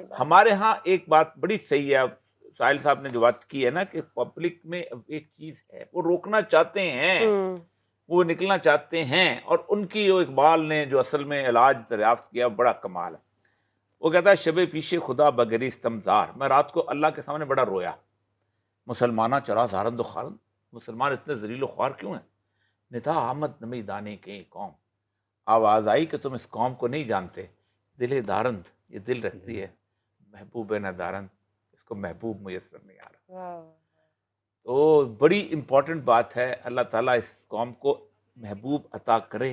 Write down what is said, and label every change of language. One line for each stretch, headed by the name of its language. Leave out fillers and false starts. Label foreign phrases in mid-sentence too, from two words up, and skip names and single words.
Urdu: ہمارے ہاں ایک بات بڑی صحیح ہے ساحل صاحب نے جو بات کی ہے نا کہ پبلک میں ایک چیز ہے، وہ روکنا چاہتے ہیں، وہ نکلنا چاہتے ہیں. اور ان کی جو اقبال نے جو اصل میں علاج دریافت کیا بڑا کمال ہے. وہ کہتا ہے
Persian: شب پیش خدا بگریستم زار،
Urdu: میں رات کو اللہ کے سامنے بڑا رویا.
Persian: مسلمانہ چرا زارند و خارند،
Urdu: مسلمان اتنے ذلیل و خوار کیوں ہیں؟
Persian: ندا آمد نمی دانے کے قوم،
Urdu: آواز آئی کہ تم اس قوم کو نہیں جانتے.
Persian: دل دارند،
Urdu: یہ دل رکھتی ہے،
Persian: محبوب نہ دارند،
Urdu: اس کو محبوب میسر نہیں آ رہا. تو بڑی امپورٹنٹ بات ہے، اللہ تعالیٰ اس قوم کو محبوب عطا کرے.